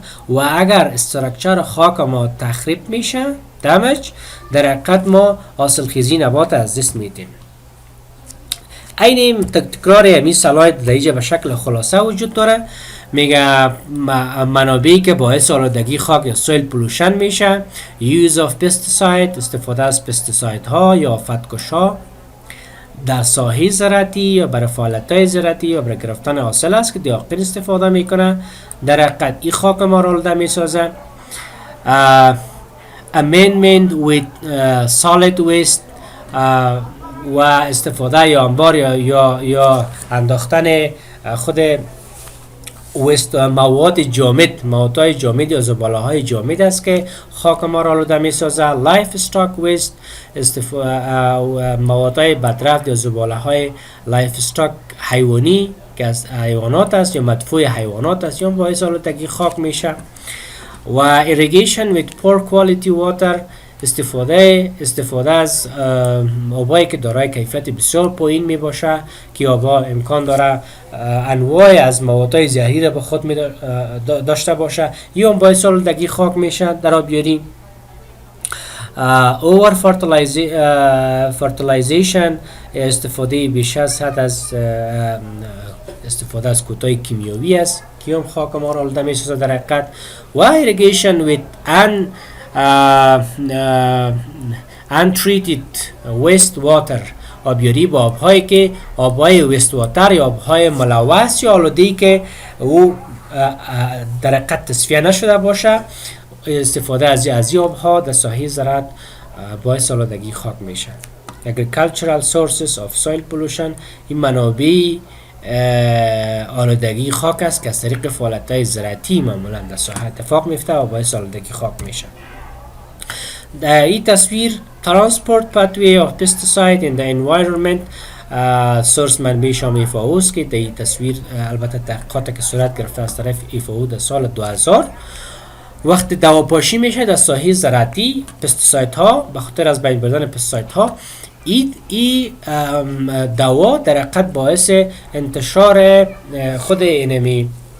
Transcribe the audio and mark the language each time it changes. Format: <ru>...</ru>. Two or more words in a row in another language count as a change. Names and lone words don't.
<fa>و اگر استراکچر خاک ما تخریب میشه، دمج، در حقیقت ما حاصل خیزی نبات از دست میدیم. این تکرار همین سلاید در اینجا به شکل خلاصه وجود داره. میگه منابعی که باعث آلودگی خاک یا</fa> <en>soil pollution</en> <fa>میشه،</fa> <en>use of pesticide،</en> <fa>استفاده از پستیساید ها یا آفتکش ها در ساحه زراعتی یا برای فعالیت‌های زراعتی یا برای گرفتن حاصل است که دیاقین استفاده میکنه. در حقیقت این خاک ما را آلوده میسازه.</fa> <en>amendment with solid waste</en> <fa>و استفاده یا انبار یا انداختن خود وست مواد جامد، موادهای جامد یا زباله‌های جامد است که خاک ما را آلوده میسازه.</fa> <en>livestock waste,</en> <fa>موادهای بدرفت یا زباله‌های لایف استاک حیوانی که از حیوانات است یا مدفوع حیوانات است یا باعث آلودگی خاک میشه.</fa> <en>و irrigation with poor quality water،</en> <fa>استفاده از آبایی که دارای کیفیت بسیار پایین می باشه که آبا امکان داره انواع از موادهای زهری به خود داشته باشه یا باعث آلودگی خاک میشه در آبیاری.</fa> <en>over fertilization،</en> <fa>استفاده بیش از حد از استفاده از کودهای کیمیاوی است که هم خاک ما را آلوده میسازه در حقیقت.</fa> <en>و irrigation with untreated waste water،</en> <fa>آبیاری با آبهایی که آبهای</fa> <en>waste water</en> <fa>یا آبهای ملوث یا آلوده‌ای که او در حقیقت تصفیه نشده باشه، استفاده از این آبها در ساحه زراعت باعث آلودگی خاک میشه.</fa> <en>Agricultural sources of soil pollution،</en> <fa>این منابع آلودگی خاک است که از طریق فعالیت‌های زراعتی معمولا در ساحه اتفاق میفته و باعث آلودگی خاک میشه. در این تصویر</fa> <en>transport pathway of pesticide in the environment</en> <fa>سورس منبع شام ایفاو است که در این تصویر البته تحقیقات که صورت گرفته از طرف ایفاو در سال 2000 وقت دواپاشی میشه در ساحه زراعتی پستیساید ها به خاطر از بین بردن پستیساید ها این دوا در حقیقت باعث انتشار خود اینمی</fa>